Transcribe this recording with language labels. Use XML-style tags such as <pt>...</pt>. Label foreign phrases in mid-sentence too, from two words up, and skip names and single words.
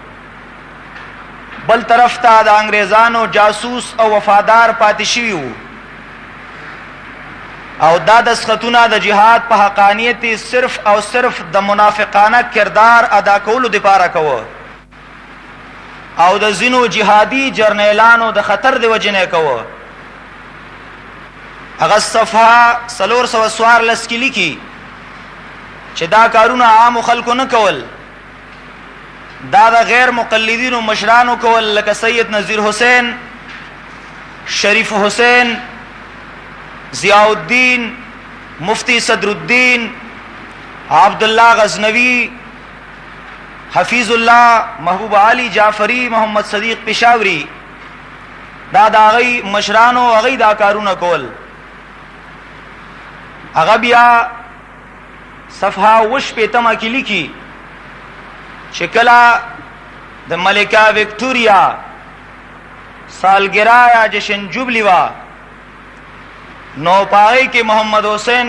<ps>بل طرف ته د انګریزانو جاسوس او وفادار پاتې شوي وو او دا دسخطونه د جهاد په حقانیت صرف او صرف د منافقانه کردار ادا کولو دپاره کوه او د ځینو جهادي جرنیلانو د خطر د وجې نه کوه. هغه صفحه 414 کې لیکي چې دا کارونه عام خلکو نه کول، دا د غیر مقلدینو مشرانو کول، لکه سید نذیر حسین، شریف حسین، ضیاء الدین، مفتی صدر الدین، عبداللہ غزنوی، حفیظ اللہ، محبوب علی جعفری، محمد صدیق پشاوری، دا غي مشرانو هغه دا کارونه کول. هغه بیا صفحه 80 کې لیکي چې کله د ملکه وکټوریا سالګرا یا جشن جوبلی وا نو پای کې محمد حسین</ps>